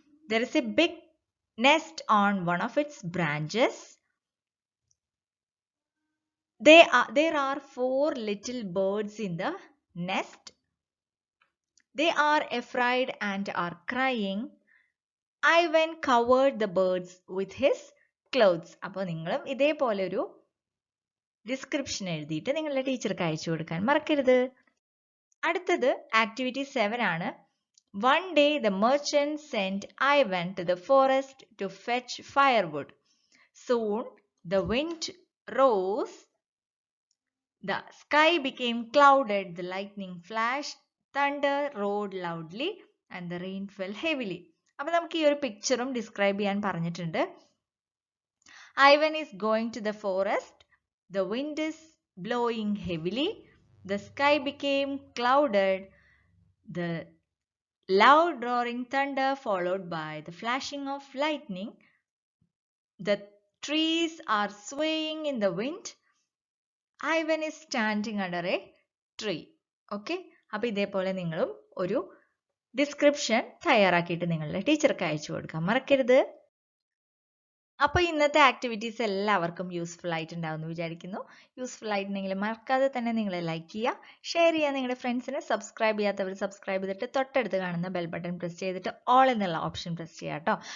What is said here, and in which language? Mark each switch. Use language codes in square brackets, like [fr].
[en] There is a big nest on one of its branches. There are 4 little birds in the nest. They are afraid and are crying. Ivan covered the birds with his clothes. [ml] അപ്പോൾ നിങ്ങളും ഇതേപോലെ ഒരു description എഴുതിയിട്ട് നിങ്ങളുടെ ടീച്ചർക്ക് അയച്ചു കൊടുക്കാൻ മറക്കരുത്. അടുത്തത് ആക്ടിവിറ്റി 7 ആണ്. [en] One day the merchant sent Ivan to the forest to fetch firewood. Soon the wind rose. The sky became clouded. The lightning flashed. Thunder roared loudly and the rain fell heavily. [ml] അപ്പോൾ നമുക്ക് ഈ ഒരു പിക്ചറും describe ചെയ്യാൻ പറഞ്ഞിട്ടുണ്ട്. [en] Ivan is going to the forest. The wind is blowing heavily. The sky became clouded. The loud roaring thunder followed by the flashing of lightning. The trees are swaying in the wind. Ivan is standing under a tree. [ml] Okay, അപ്പോൾ ഇതേപോലെ നിങ്ങളും ഒരു description തയ്യാറാക്കിയിട്ട് നിങ്ങളുടെ ടീച്ചർക്ക് അയച്ചു കൊടുക്കാൻ മറക്കരുത്. അപ്പോൾ ഇന്നത്തെ ആക്ടിവിറ്റീസ് എല്ലാവർക്കും യൂസ്ഫുൾ ആയിട്ടുണ്ടാവുമെന്ന് വിചാരിക്കുന്നു. യൂസ്ഫുൾ ആയിട്ടുണ്ടെങ്കിൽ മറക്കാതെ തന്നെ നിങ്ങൾ ലൈക്ക് ചെയ്യുക, ഷെയർ ചെയ്യുക, നിങ്ങളുടെ ഫ്രണ്ട്സിനെ സബ്സ്ക്രൈബ് ചെയ്യാത്തവർ സബ്സ്ക്രൈബ് ചെയ്തിട്ട് തൊട്ടടുത്ത് കാണുന്ന ബെൽ ബട്ടൺ പ്രസ് ചെയ്തിട്ട് ഓൾ എന്നുള്ള ഓപ്ഷൻ പ്രസ് ചെയ്യുക കേട്ടോ.